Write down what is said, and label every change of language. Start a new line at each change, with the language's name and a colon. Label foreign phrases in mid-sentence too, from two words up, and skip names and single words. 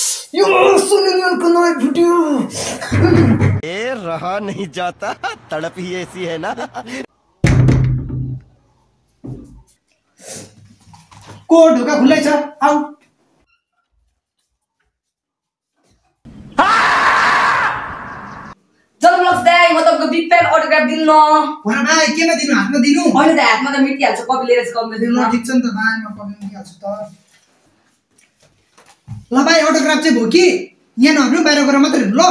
Nepali: यो सोनी लियोन को नया वीडियो
Hindi: ए रहा नहीं जाता, तड़प ही ऐसी है ना।
Nepali: को ढोका खुल्लै छ आऊ जन्मलक्ष दाइ म तपाईको
English: big fan
Nepali: अटोग्राफ दिनु न भन भाइ केमा दिनु हातमा दिनु हैन त हातमा त मिटिहाल्छ कपी लिएर चाहिँ कपी दिनु ल ठीक छ नि त भाइ म कपी दिइहाल्छु त ल भाइ अटोग्राफ चाहिँ भो कि यहाँ नहर्नु बाहिर गएर मात्र हेर्नु ल